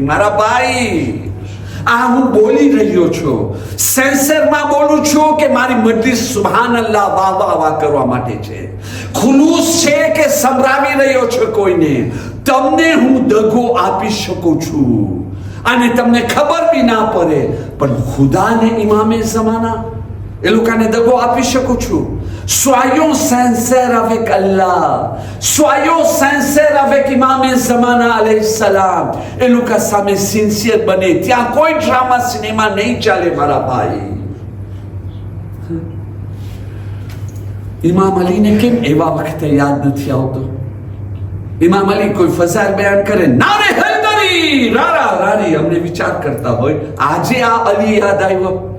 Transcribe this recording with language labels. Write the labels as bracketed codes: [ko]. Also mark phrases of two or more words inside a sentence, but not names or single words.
[gu] મારા ભાઈ, આ હું બોલી રહ્યો છું, સેન્સરમાં બોલું છું કે મારી મજલિસ [ar] سبحان الله, [gu] વાહ કરવા માટે છે, ખુલૂસ છે કે સંભળાવી રહ્યો છું કોઈને. તમને હું દગો આપી શકું છું અને તમને ખબર બી ના પડે, પણ ખુદાને ઇમામે ઝમાના એ લોકોને દગો આપી શકું છું. [fr] Soyons sincères avec Allah, soyons sincères avec Imam Zamana [ar] عليه السلام. [gu] એ લોકો સામે સિન્સિયર બને. ત્યાં કોઈ ડ્રામા સિનેમા નહીં ચાલે મારા ભાઈ. ઇમામ અલીને કેમ એવા વખતે યાદ નથી આવતો? ઇમામ અલી કોઈ ફઝાઇલ બયાન કરે, નારે હૈદરી, રારા રારી, અમને વિચાર કરતા હોય આજે આ અલી યાદ આવ્યો.